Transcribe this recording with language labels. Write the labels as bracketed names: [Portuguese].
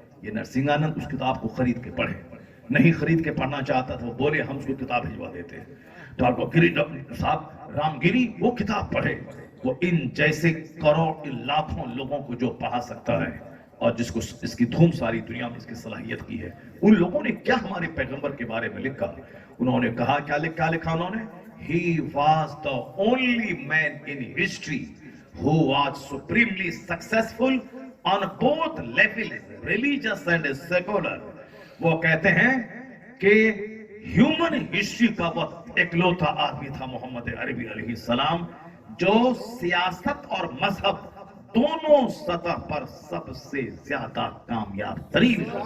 [Hindi] ये नरसिंहानंद उस किताब को खरीद के पढ़े, नहीं खरीद के पढ़ना चाहता था, वो बोले हम उसको किताब भिजवा देते हैं। डॉक्टर गिरी साहब रामगिरी वो किताब पढ़े, वो इन जैसे करोड़ लाखों लोगों को जो पढ़ा सकता है और जिसको इसकी धूम सारी दुनिया में इसकी सलाहियत की है, उन लोगों ने क्या हमारे पैगंबर के बारे में लिखा। उन्होंने कहा, क्या लिखा उन्होंने, [English] He was the only man in history who was supremely successful on both levels, religious and secular. [Hindi] वो कहते हैं कि ह्यूमन हिस्ट्री का वो इकलौता आदमी था मोहम्मद अरबी अलैहिस्सलाम, जो सियासत और मजहब दोनों सतह पर सबसे ज्यादा कामयाब तरीन।